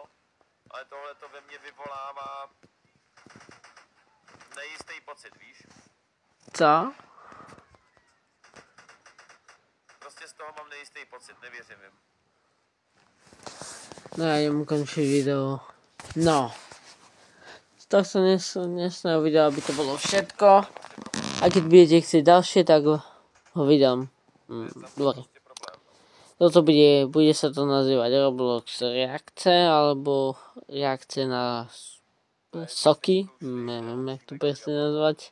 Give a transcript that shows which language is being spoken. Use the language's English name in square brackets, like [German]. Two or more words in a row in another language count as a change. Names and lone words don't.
[Czech] Ale tohle to ve mně vyvolává nejistý pocit, víš? Co? Prostě z toho mám nejistý pocit, nevěřím jim. No já jdem končit video. No. [Slovak] Tak se dnesného videa, aby to bylo všetko. A keď budete chcieť ďalšie, tak ho vydám. Dobre. Toto bude sa to nazývať Roblox reakce, alebo reakce na soky. Neviem, jak to presne nazvať.